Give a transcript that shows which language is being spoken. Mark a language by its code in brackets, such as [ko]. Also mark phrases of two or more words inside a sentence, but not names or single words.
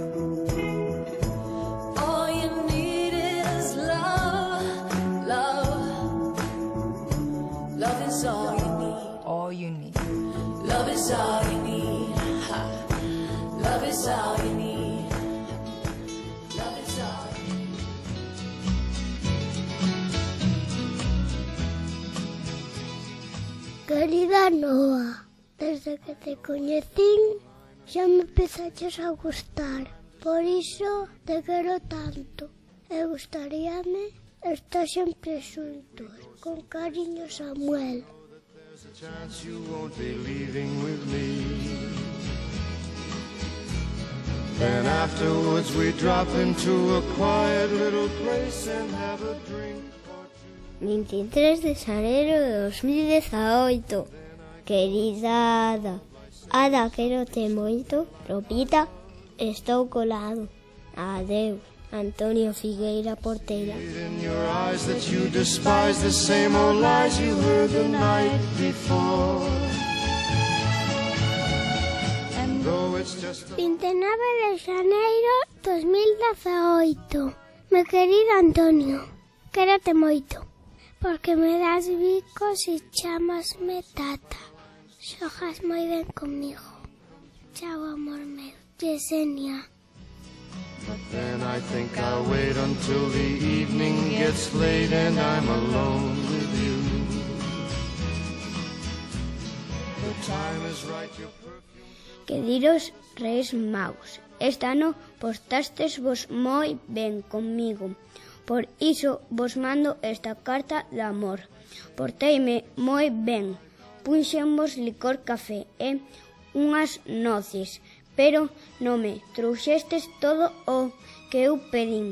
[en] All you need is love. Love. Love is all you need. All you need. Love is all you need. Ha. Love is all you need. Love is all you need. [gl] Querida Noa, desde que te coñecín xa me empezaches a gustar. Por iso te quero tanto. E gustaríame estar sempre xuntos. Con cariño, Samuel. [en] There's a chance you won't be leaving with me. Then afterwards we drop into a quiet little place and have a drink or two. [gl] 23 de xaneiro de 2018. Querida Ada, quérote moito. Lopita, estou colado. Adeus, Antonio Figueira Portela. [en] In your eyes that you despise the same old lies you heard the night before. And though it's just a [gl] 29 de xaneiro 2018. Me querido Antonio, quérote moito, porque me das bicos e chamasme tata. Xojas moi ben comigo. Chao, amor meu. Yesenia. [en] But then I think I'll wait until the evening gets late and I'm alone with you. The time is right, your perfume. [gl] Queridos Reis Magos, este ano postastes vos moi ben comigo. Por iso vos mando esta carta de amor. Porteime moi ben. Punxenvos licor café e unhas noces, pero non me trouxestes todo o que eu pedín.